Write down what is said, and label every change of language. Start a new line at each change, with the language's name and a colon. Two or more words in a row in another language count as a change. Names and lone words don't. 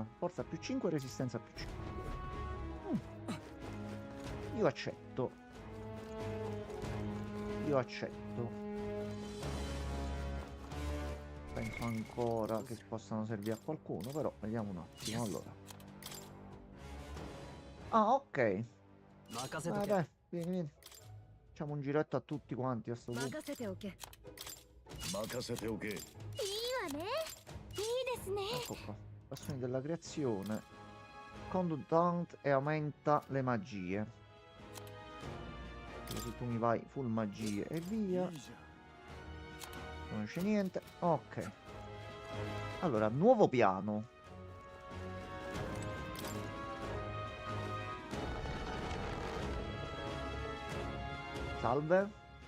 Italian: Forza più 5, resistenza più 5. Io accetto. Io accetto. Penso ancora che possano servire a qualcuno, però vediamo un attimo. Allora. Ah, ok.
Japanese: 任せとけ。
Italian: Vabbè, vieni, vieni. Facciamo un giretto a tutti quanti a sto punto.
Japanese: 任せておけ。いい任せておけ。わね。いいですね。
Italian: Ecco qua. Passioni della creazione. Conduct e aumenta le magie. Così tu mi vai full magie e via. Non c'è niente. Ok. Allora, nuovo piano. Salve.